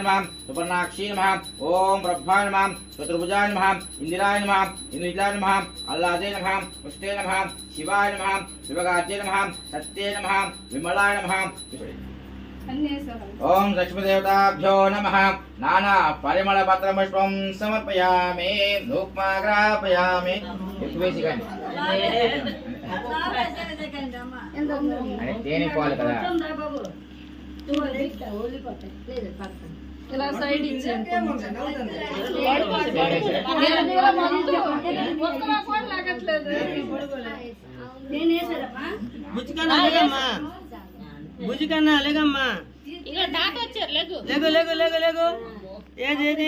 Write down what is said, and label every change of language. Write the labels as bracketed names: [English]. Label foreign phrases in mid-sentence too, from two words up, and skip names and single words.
[Sanskrit] नमः सुपर्णाक्षी नमः ओम ब्रह्माय नमः चतुर्भुजाय नमः इंदिराय नमः इंद्रजिताय नमः अल्लादे नमः पुष्टे नमः शिवाय नमः शिवगात्ये नमः सत्ये नमः विमलाय नमः ओम लक्ष्मीदेवताभ्यो नमः नाना परिमल पत्रपुष्पं समर्पयामि धूपमाग्रापयामि [Telugu] తేనె పాలు కదా ఇలా సైడ్ ఇచ్చేయండి. బుజ్జికన్నా లేగమ్మా, లేగు లేగు లేగు లేగు ఏది ఏది